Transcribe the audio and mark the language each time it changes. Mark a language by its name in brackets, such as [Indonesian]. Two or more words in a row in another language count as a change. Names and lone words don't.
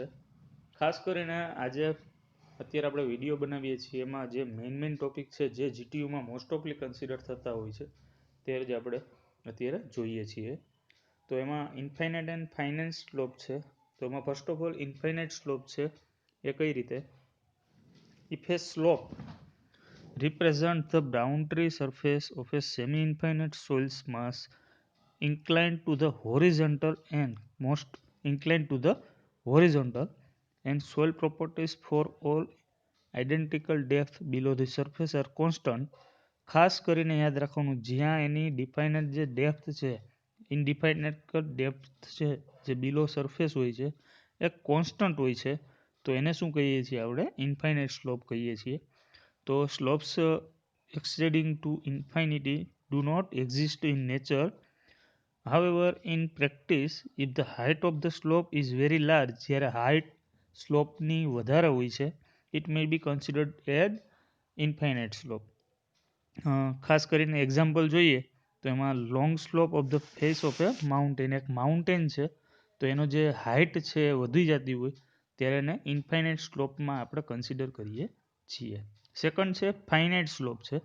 [Gujarati] ખાસ કરીને આજે અત્યારે આપણે વિડીયો બનાવીએ છીએ એમાં જે મેઇન ટોપિક છે, જે જીટીયુમાં [English] most oftenly [Gujarati] કન્સિડર થતા હોય છે, તે જ આપણે અત્યારે જોઈએ છીએ. તો એમાં [English] infinite and finite slope [Gujarati] છે. તો એમાં [English] first of all infinite slope [Gujarati] છે એ કઈ રીતે. [English] if a slope represent the boundary surface of a semi-infinite soil mass inclined to the horizontal and soil properties for all identical depth below the surface are constant. [Gujarati] ખાસ કરીને યાદ રાખવાનું, જ્યાં એની ડિફાઇનેટ જે ડેપ્થ છે, [English] indefinite depth [Gujarati] છે જે [English] below surface [Gujarati] હોય છે એ કોન્સ્ટન્ટ હોય છે, તો એને શું કહીએ છીએ આપણે, [English] infinite slope [Gujarati] કહીએ છીએ. [English] તો slopes extending to infinity do not exist in nature. However, in practice, if the height of the slope is very large, [Gujarati] જ્યારે [English] height slope [Gujarati] વધારે હોય છે, [English] it may be considered as infinite slope. [Gujarati] ખાસ કરીને [English] એક્ઝામ્પલ [Gujarati] જોઈએ તો એમાં [English] long slope of the face of a mountain. [Gujarati] એક માઉન્ટેન છે તો એનો જે હાઇટ છે એ વધી જતી હોય ત્યારે એને [English] infinite slope [Gujarati] આપણે કન્સિડર કરીએ છીએ. સેકન્ડ છે [English] finite slope [Gujarati] છે.